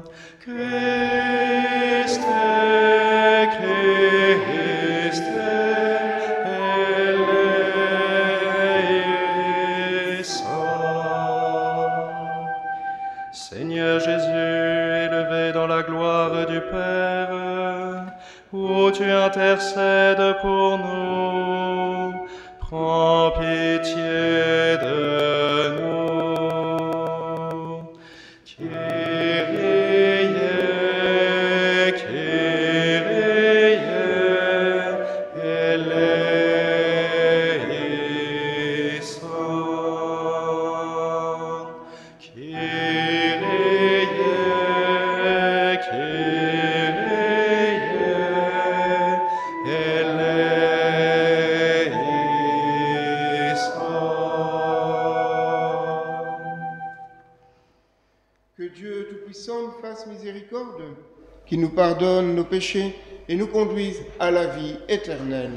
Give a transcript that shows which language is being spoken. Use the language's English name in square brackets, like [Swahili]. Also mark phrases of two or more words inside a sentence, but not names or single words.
[Greek] Χριστέ, Χριστέ, ελέησον. [French] Seigneur Jésus, élevé dans la gloire du Père, où tu intercèdes pour nous, prends pitié de nous. [Greek] Κύριε, Κύριε ελέησον. Kyrie, [French] Que Dieu Tout-Puissant nous fasse miséricorde, qu'il nous pardonne nos péchés et nous conduise à la vie éternelle.